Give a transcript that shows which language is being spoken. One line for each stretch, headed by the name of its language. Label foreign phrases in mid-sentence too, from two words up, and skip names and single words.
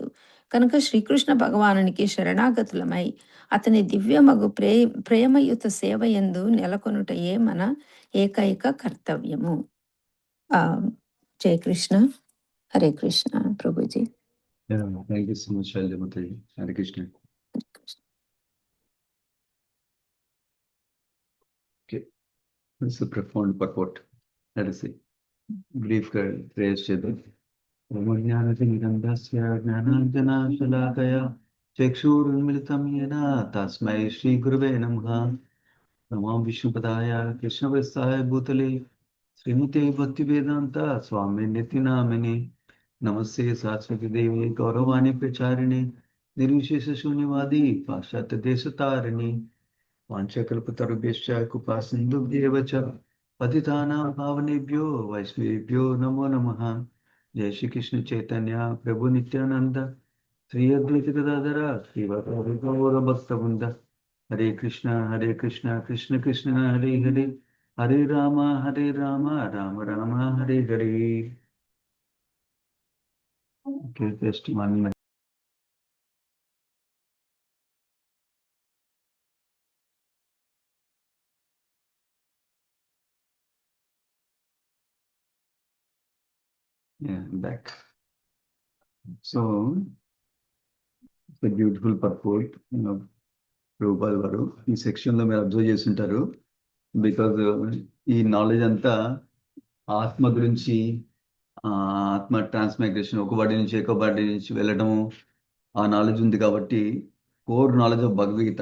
Telugu: కనుక శ్రీకృష్ణ భగవానునికి శరణాగతులమై అతని దివ్యమగు ప్రేమయుత సేవ యందు నెలకొనుటయే మన ఏకైక కర్తవ్యము. జయ కృష్ణ. హరే కృష్ణ. ప్రభుజీ.
English: thank you so much శైలజామాతాజీ. హరే కృష్ణ. Okay, it's a profound purport. Let us see. Brief prayers చేద్దాం.
Sanskrit: జ్ఞానాంజనాశలాకయా చక్షురున్మిళితం येन తస్మై శ్రీ గురవే నమః. నమో విష్ణుపదాయ కృష్ణప్రస్థాయ భూతలే శ్రీమతే భక్తివేదాంత స్వామి నితి నామిని. నమస్తే సరస్వతి దేవి గౌరవాణి ప్రచారిణి నిర్విశేష శూన్యవాది పాశ్చాత్య దేశతారిణి. వాంఛకల్పతరుభ్యశ్చ కృపా సింధుభ్యేవ చ పతితానాం పావనేభ్యో వైష్ణవేభ్యో నమో నమః. జయ శ్రీకృష్ణ చైతన్య ప్రభు నిత్యానంద శ్రీ అద్వైత గదాధర శ్రీవర భక్తవృంద. హరే కృష్ణ కృష్ణ కృష్ణ హరే హరే హరే రామ రామ రామ హరే హరే.
English: జస్ట్ 1 minute. Yeah, back. So, it's a beautiful purport.
Telugu: రూపాయల వారు ఈ సెక్షన్లో మీరు అబ్జర్వ్ చేస్తుంటారు. బికాజ్ ఈ నాలెడ్జ్ అంతా ఆత్మ గురించి, ఆత్మ ట్రాన్స్మైగ్రేషన్, ఒక బాడీ నుంచి ఇంకో బాడీ నుంచి వెళ్ళడము, ఆ నాలెడ్జ్ ఉంది కాబట్టి
English: core knowledge of Bhagavad Gita.